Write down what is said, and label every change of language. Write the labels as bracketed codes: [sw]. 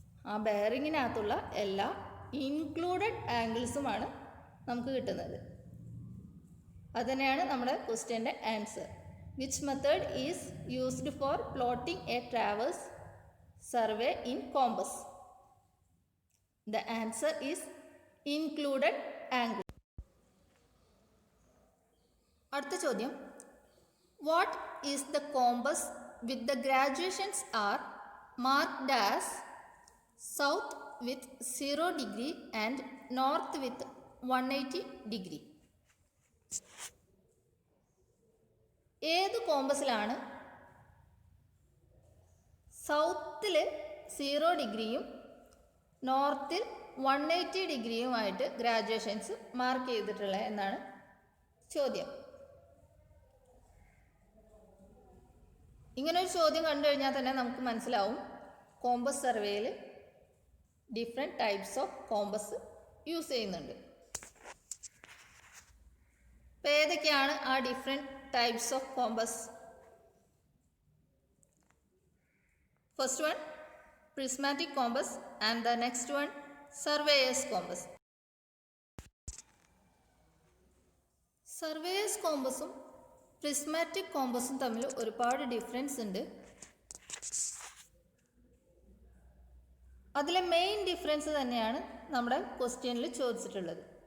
[ml] ആ ബെയറിങ്ങിനകത്തുള്ള എല്ലാ ഇൻക്ലൂഡഡ് ആംഗിൾസുമാണ് നമുക്ക് കിട്ടുന്നത്. അതുതന്നെയാണ് നമ്മുടെ ക്വസ്റ്റ്യൻ്റെ answer. [en] Which method is used for plotting a traverse survey in compass? The answer is included angle. [ml] അടുത്ത ചോദ്യം, [en] what is the compass with the graduations are marked as south with 0 degree and north with 180 degree? [ml] ഏത് കോമ്പസിലാണ് സൗത്തിൽ 0 ഡിഗ്രിയും നോർത്തിൽ 180 ഡിഗ്രിയുമായിട്ട് graduations mark ചെയ്തിട്ടുള്ളത് എന്നാണ് ചോദ്യം. ഇങ്ങനൊരു ചോദ്യം കണ്ടു കഴിഞ്ഞാൽ തന്നെ നമുക്ക് മനസ്സിലാവും കോമ്പസ് സർവേയിൽ different types of compass use ചെയ്യുന്നുണ്ട്. അപ്പോൾ ഏതൊക്കെയാണ് ആ different types of compass? [en] First one prismatic compass and the next one surveyor's compass. [ml] Surveyor's കോമ്പസും prismatic കോമ്പസും തമ്മിൽ ഒരുപാട് ഡിഫറൻസ് ഉണ്ട്. അതിലെ മെയിൻ ഡിഫറൻസ് തന്നെയാണ് നമ്മുടെ ക്വസ്റ്റ്യനിൽ ചോദിച്ചിട്ടുള്ളത്.